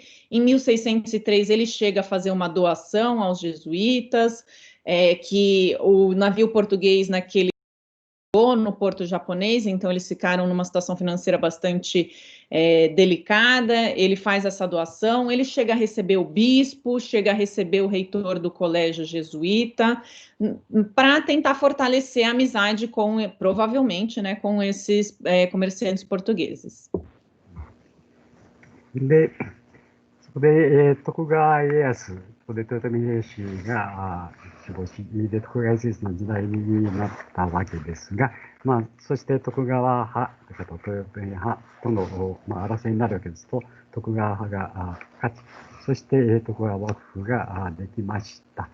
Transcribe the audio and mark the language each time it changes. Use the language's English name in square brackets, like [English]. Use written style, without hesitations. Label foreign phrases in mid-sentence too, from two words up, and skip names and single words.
[Portuguese] Em 1603 ele chega a fazer uma doação aos jesuítas, que o navio português naquele no porto japonês, então eles ficaram numa situação financeira bastante delicada. Ele faz essa doação, ele chega a receber o bispo, chega a receber o reitor do colégio jesuíta, para tentar fortalecer a amizade com, provavelmente, né, com esses comerciantes portugueses. [Japanese] で、そこで、徳川家康、ここで豊臣秀吉が死亡し、で、徳川家康の時代になったわけですが、そして徳川派と豊臣派との、争いになるわけですと、徳川派が勝ち、そして徳川幕府ができました。